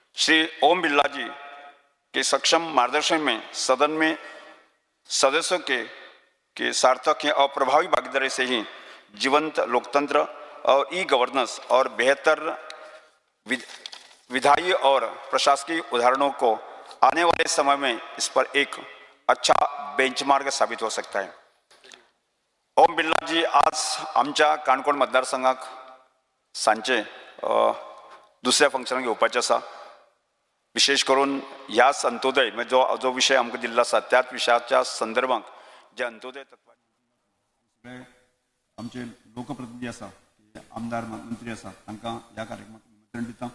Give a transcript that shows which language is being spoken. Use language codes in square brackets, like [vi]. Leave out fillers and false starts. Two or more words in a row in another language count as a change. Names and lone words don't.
[hi] श्री ओम बिरला जी के सक्षम मार्गदर्शन में सदन में सदस्यों के सार्थक और प्रभावी भागीदारी से ही जीवंत लोकतंत्र और [en] e governance [hi] और बेहतर विधायी और प्रशासकीय उदाहरणों को आने वाले समय में इस पर एक अच्छा बेंचमार्क साबित हो सकता है। [kok] ओम बिर्ला जी आज आमच्या काणकोण मतदारसंघाक सांचे दुसऱ्या फंक्शनाक येवपाचे आसा। विशेष करून ह्या अंत्योदय जो विषय आमकां दिल्लो आसा त्याच विशयाच्या संदर्भात जे अंत्योदय तत्वाचे आमचे लोकप्रतिनिधी आसा आमदार मंत्री आसा तांकां ह्या कार्यक्रमाक निमंत्रण दिता।